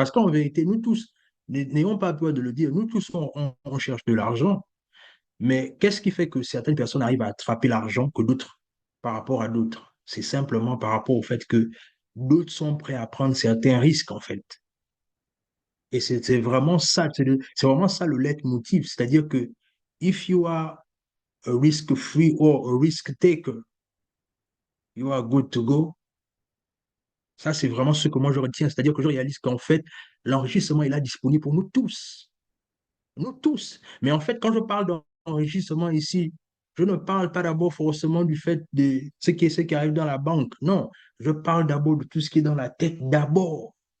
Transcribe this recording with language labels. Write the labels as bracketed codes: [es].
[fr] Parce qu'en vérité, nous tous, n'ayons pas peur de le dire, nous tous, on cherche de l'argent. Mais qu'est-ce qui fait que certaines personnes arrivent à attraper l'argent que d'autres par rapport à d'autres? C'est simplement par rapport au fait que d'autres sont prêts à prendre certains risques, en fait. Et c'est vraiment ça, c'est vraiment ça le leitmotiv. C'est-à-dire que [en] if you are a risk free or a risk taker, you are good to go. [fr] Ça, c'est vraiment ce que moi je retiens. C'est-à-dire que je réalise qu'en fait, l'enrichissement est là disponible pour nous tous. Nous tous. Mais en fait, quand je parle d'enrichissement ici, je ne parle pas d'abord forcément du fait de ce qui arrive dans la banque. Non, je parle d'abord de tout ce qui est dans la tête d'abord.